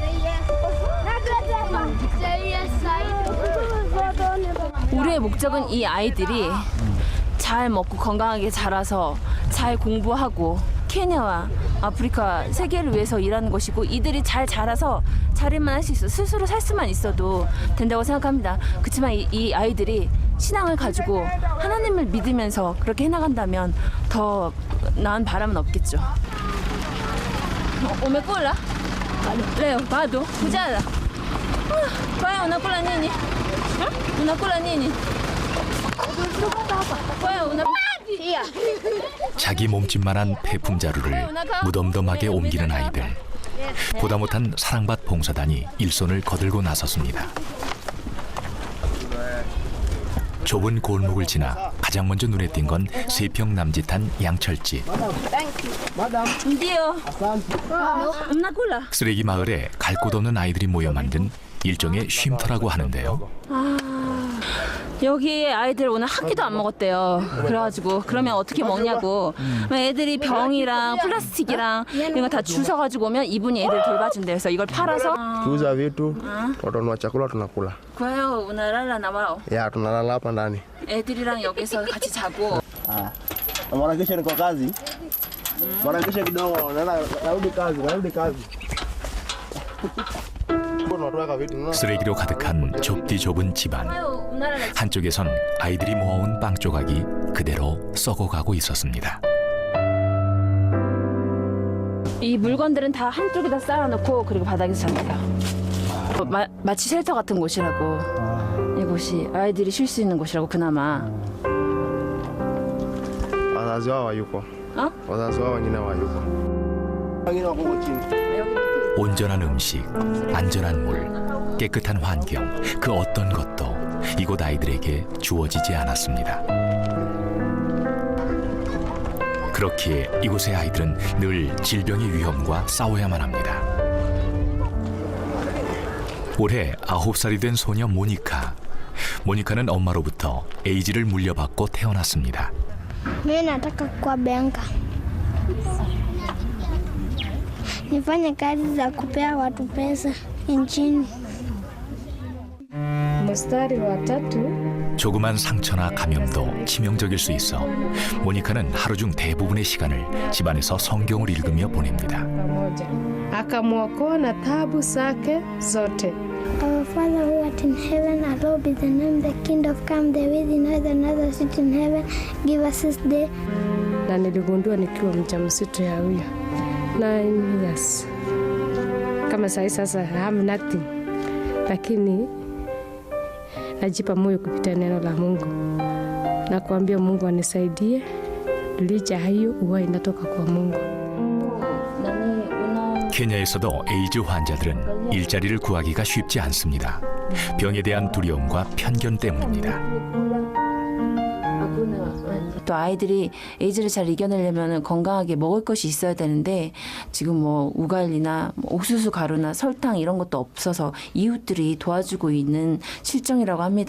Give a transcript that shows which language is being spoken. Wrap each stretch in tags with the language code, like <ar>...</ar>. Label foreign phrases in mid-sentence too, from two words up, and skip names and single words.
<ko>우리의 목적은 이 아이들이 잘 먹고 건강하게 자라서 잘 공부하고 케냐와 아프리카 세계를 위해서 일하는 것이고, 이들이 잘 자라서 자릴만 할 수 있어, 스스로 살 수만 있어도 된다고 생각합니다. 그렇지만 이 아이들이 신앙을 가지고 하나님을 믿으면서 그렇게 해나간다면 더 나은 바람은 없겠죠.</ko> <sw>umekula? Leo bado hujala? Kwa unakula nini? unakula nini?</sw> <ko>자기 몸집만한 폐품 자루를 무덤덤하게 옮기는 아이들. 보다 못한 사랑밭 봉사단이 일손을 거들고 나섰습니다. 좁은 골목을 지나 가장 먼저 눈에 띈 건 3평 남짓한 양철집. 쓰레기 마을에 갈 곳 없는 아이들이 모여 만든 일종의 쉼터라고 하는데요. 여기 아이들 오늘 한 끼도 안 먹었대요. 그래가지고 그러면 어떻게 먹냐고. 애들이 병이랑 플라스틱이랑 이런 거 다 주워가지고 오면 이분이 애들 돌봐준대요. 그래서 이걸 팔아서.</ko> <sw>Tuuza vitu, watanunua chakula tunakula. 그래요, unalala na wao. Ya, tunalala hapa ndani.</sw> <ko>애들이랑 여기서 같이 자고.</ko> <sw>Mara kesho niko kazi. Mara kesho kidogo narudi kazi.</sw> <ko>쓰레기로 가득한 좁디 좁은 집안. 한쪽에선 아이들이 모아온 빵 조각이 그대로 썩어가고 있었습니다. 이 물건들은 다 한쪽에다 쌓아놓고 그리고 바닥에서 잡니다. 마치 쉘터 같은 곳이라고. 이곳이 아이들이 쉴 수 있는 곳이라고 그나마.</ko> <sw>Wazazi wao hayuko. Wazazi wao wengine hayuko. Wengine wako huko chini.</sw> <ko>온전한 음식, 안전한 물, 깨끗한 환경, 그 어떤 것도 이곳 아이들에게 주어지지 않았습니다. 그렇기에 이곳의 아이들은 늘 질병의 위험과 싸워야만 합니다. 올해 9살이 된 소녀 모니카. 모니카는 엄마로부터 에이즈를 물려받고 태어났습니다.</ko> <sw>Mimi nataka kuwa benka, nifanye kazi za kupea watu pesa nchini. Mstari wa 3.</sw> <ko>조그만 상처나 감염도 치명적일 수 있어 모니카는 하루 중 대부분의 시간을 집안에서 성경을 읽으며 보냅니다.</ko> <sw>Pamoja akamwokoa na taabu zake zote.</sw> <en>Our Father who art in heaven, hallowed be the name, the kingdom come, the will in earth, another sit in heaven. Give us this day.</en> <sw>Na niligundua nikiwa mjamzito ya huyo 9 years. Kama sasa</sw> <en>I have nothing,</en> <sw>lakini najipa moyo kupitia neno la Mungu na kuambia Mungu anisaidie. Licha hiyo huwa inatoka kwa Mungu.</sw> <ko>케냐에서도 에이즈 환자들은 일자리를 구하기가 쉽지 않습니다. 병에 대한 두려움과 편견 때문입니다. 또 아이들이 에이즈를 잘 이겨내려면 건강하게 먹을 것이 있어야 되는데 지금 뭐 우갈이나 옥수수 가루나 설탕 이런 것도 없어서 이웃들이 도와주고 있는 실정이라고 합니다.</ko>